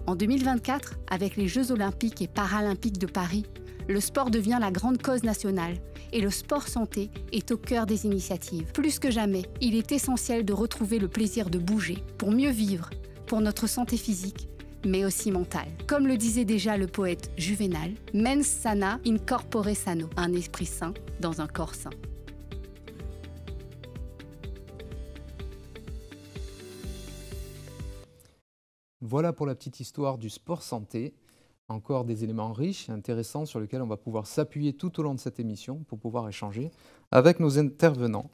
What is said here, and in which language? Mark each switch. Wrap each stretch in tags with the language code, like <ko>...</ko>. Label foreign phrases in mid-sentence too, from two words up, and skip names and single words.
<fr>En 2024, avec les Jeux olympiques et paralympiques de Paris, le sport devient la grande cause nationale et le sport santé est au cœur des initiatives. Plus que jamais, il est essentiel de retrouver le plaisir de bouger pour mieux vivre, pour notre santé physique, mais aussi mentale. Comme le disait déjà le poète Juvénal,</fr> <la>mens sana in corpore sano,</la> <fr>un esprit sain dans un corps sain. Voilà pour la petite histoire du sport santé. Encore des éléments riches et intéressants sur lesquels on va pouvoir s'appuyer tout au long de cette émission pour pouvoir échanger avec nos intervenants.</fr>